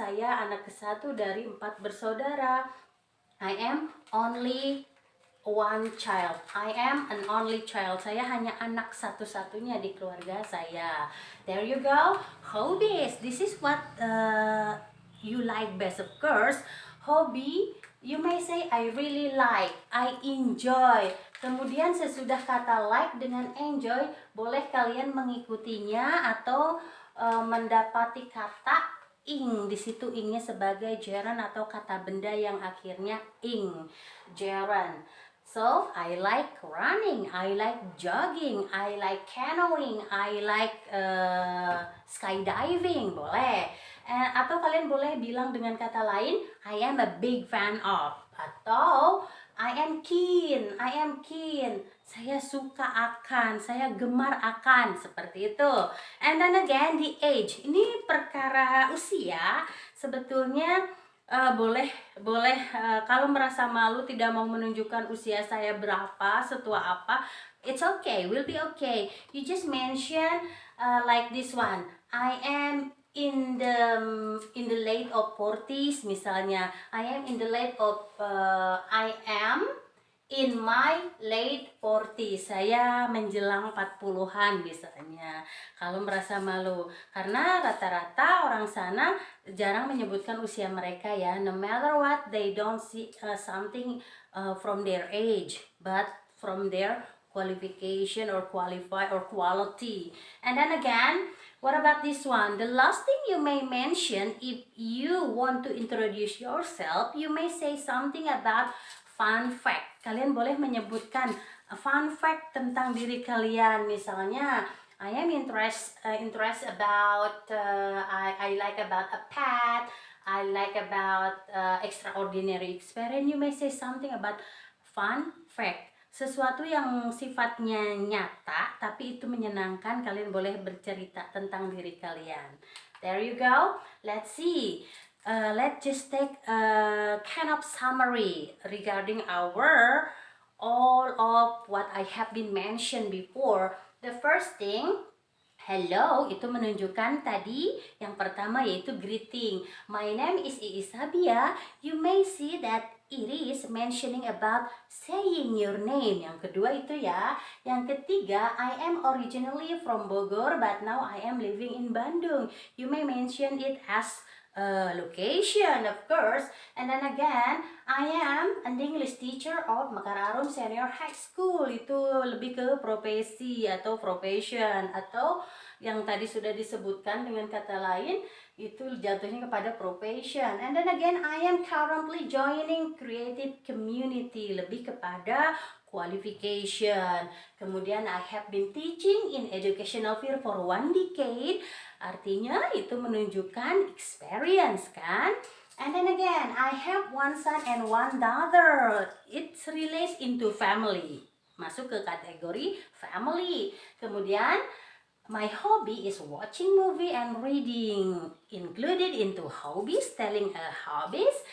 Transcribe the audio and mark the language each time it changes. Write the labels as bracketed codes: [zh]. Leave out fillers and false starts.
[id] Saya anak ke-1 dari 4 bersaudara. [en] I am only 1 child. I am an only child. [id] Saya hanya anak satu-satunya di keluarga saya. [en] There you go. Hobbies. This is what you like best, of course. Hobby, you may say I really like, I enjoy. [id] Kemudian sesudah kata like dengan enjoy, boleh kalian mengikutinya atau mendapati kata ing. Di situ ingnya sebagai gerund atau kata benda yang akhirnya ing. [en] Gerund. So, I like running, I like jogging, I like canoeing, I like skydiving, boleh. [id] Atau kalian boleh bilang dengan kata lain, [en] I am a big fan of. [id] Atau, [en] I am keen, [id] saya suka akan, saya gemar akan, seperti itu. [en] And then again, the age. [id] Ini perkara usia, sebetulnya boleh kalau merasa malu tidak mau menunjukkan usia saya berapa, setua apa, [en] it's okay, will be okay. You just mention like this one, I am in the late of 40s misalnya. I am in my late 40s. [id] Saya menjelang 40-an misalnya. Kalau merasa malu, karena rata-rata orang sana jarang menyebutkan usia mereka ya. [en] No matter what, they don't see something from their age, but from their qualification or qualify or quality. And then again, what about this one? The last thing you may mention if you want to introduce yourself, you may say something about fun fact. [id] Kalian boleh menyebutkan fun fact tentang diri kalian. [en] Misalnya, I am interest about, I like about a pet, I like about extraordinary experience. You may say something about fun fact. [id] Sesuatu yang sifatnya nyata tapi itu menyenangkan, kalian boleh bercerita tentang diri kalian. [en] There you go. Let's see. Let's just take a kind of summary regarding all of what I have been mentioned before. The first thing, hello, [id] itu menunjukkan tadi yang pertama yaitu greeting. [en] My name is Iis Sabia. You may see that it is mentioning about saying your name. [id] Yang kedua itu ya. Yang ketiga, [en] I am originally from Bogor but now I am living in Bandung. You may mention it as location, of course. And then again, I am an English teacher of Mekar Arum Senior High School. [id] Itu lebih ke profesi atau profession, atau yang tadi sudah disebutkan dengan kata lain, itu jatuhnya kepada profession. [en] And then again, I am currently joining creative community, [id] lebih kepada [en] qualification. Kemudian I have been teaching in educational field for 1 decade. [id] Artinya itu menunjukkan experience kan. [en] And then again, I have one son and one daughter. It relates into family. [id] Masuk ke kategori family. [en] Kemudian my hobby is watching movie and reading, included into hobbies, telling hobbies.